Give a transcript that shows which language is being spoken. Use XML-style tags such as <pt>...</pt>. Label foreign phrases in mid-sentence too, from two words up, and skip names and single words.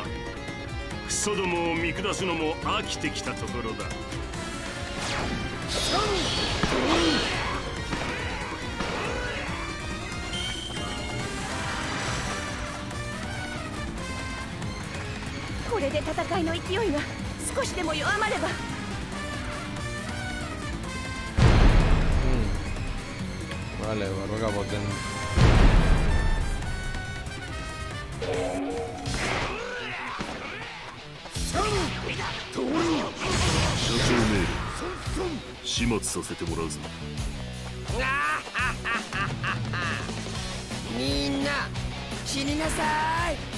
<ja>クソどもを見下すのも飽きてきたところだ。これで戦いの勢いが少しでも弱まれば。</ja> <es>Vale, barroca potente.</es> <ja>所長命令始末させてもらうぞ。みんな死になさい。</ja>